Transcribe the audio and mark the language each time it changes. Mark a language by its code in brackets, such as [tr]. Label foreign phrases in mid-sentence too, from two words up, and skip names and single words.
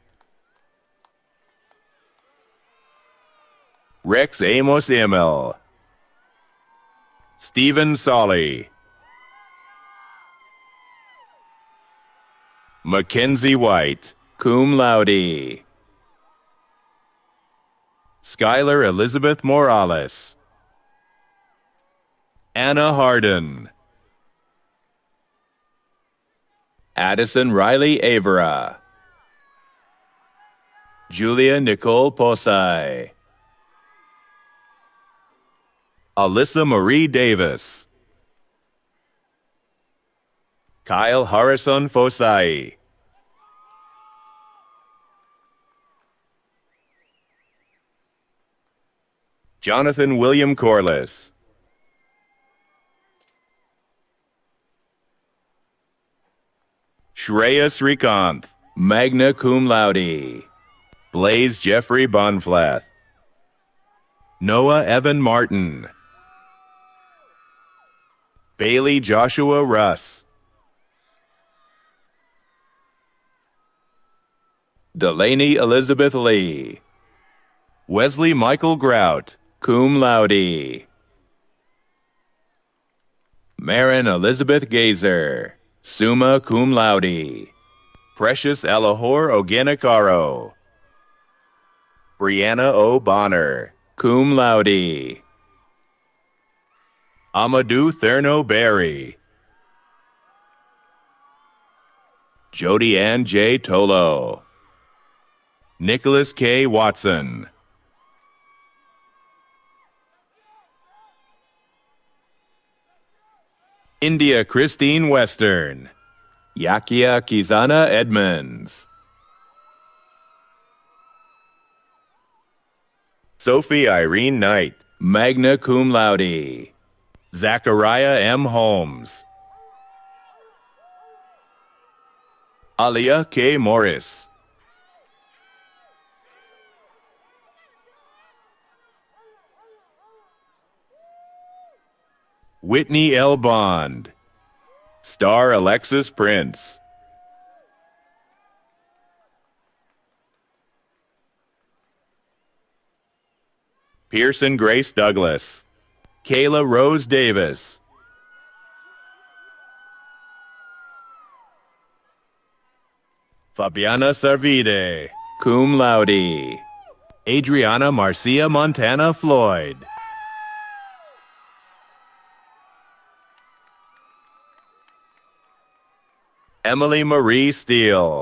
[en] Rex Amos Emil. Stephen Solly. Mackenzie White, [la] cum laude. [en] Skylar Elizabeth Morales. Anna Harden. Addison Riley Avera. Julia Nicole Posay. Alyssa Marie Davis. Kyle Harrison Fosai. Jonathan William Corliss. Shreya Srikanth, [la] magna cum laude. [en] Blaze Jeffrey Bonflath. Noah Evan Martin. Bailey Joshua Russ. Delaney Elizabeth Lee. Wesley Michael Grout, [la] cum laude. [en] Marin Elizabeth Gazer, [la] summa cum laude. [en] Precious Alahor Ogenakaro. Brianna O. Bonner, [la] cum laude. [en] Amadou Thurno Berry. Jody Ann J. Tolo. Nicholas K. Watson. India Christine Western. Yakia Kizana Edmonds. Sophie Irene Knight, [la] magna cum laude. [en] Zachariah M. Holmes. Alia K. Morris. Whitney L. Bond. Star Alexis Prince. Pearson Grace Douglas. Kayla Rose Davis. Fabiana Sarvide, [la] cum laude. [en] Adriana Marcia Montana Floyd. Emily Marie Steele.